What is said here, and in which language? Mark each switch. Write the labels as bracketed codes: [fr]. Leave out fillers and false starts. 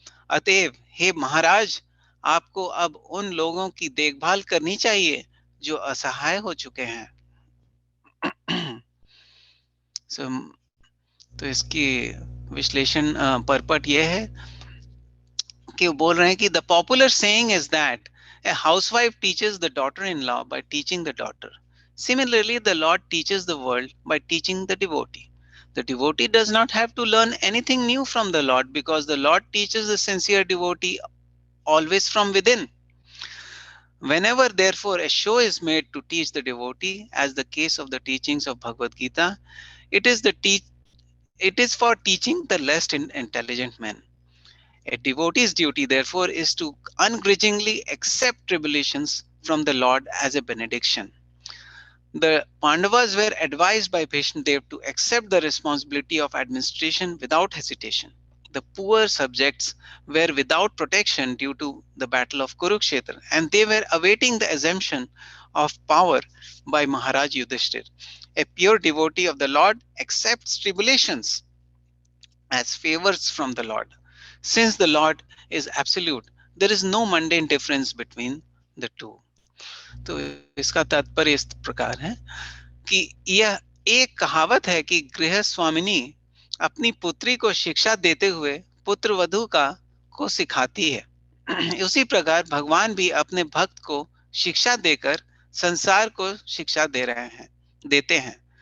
[hi] अतएव हे महाराज, आपको अब उन लोगों की देखभाल करनी चाहिए जो असहाय हो चुके हैं। तो इसकी विश्लेषण परपट यह है कि वो बोल रहे हैं कि [en] The popular saying is that a housewife teaches the daughter in law by teaching the daughter. Similarly, the Lord teaches the world by teaching the devotee. The devotee does not have to learn anything new from the Lord, because the Lord teaches the sincere devotee always from within. Whenever, therefore, a show is made to teach the devotee, as the case of the teachings of Bhagavad Gita, it is for teaching the less intelligent men. A devotee's duty, therefore, is to ungrudgingly accept tribulations from the Lord as a benediction. The Pandavas were advised by Bhishmadev to accept the responsibility of administration without hesitation. The poor subjects were without protection due to the battle of Kurukshetra, and they were awaiting the assumption of power by Maharaj Yudhishthir. A pure devotee of the Lord accepts tribulations as favors from the Lord. Since the Lord is absolute, there is no mundane difference between the two. [hi] तो इसका तात्पर्य इस प्रकार है कि यह एक कहावत है कि गृह स्वामिनी अपनी पुत्री को शिक्षा देते हुए पुत्र वधू को सिखाती है। उसी प्रकार भगवान भी अपने भक्त को शिक्षा देकर संसार को शिक्षा देते हैं।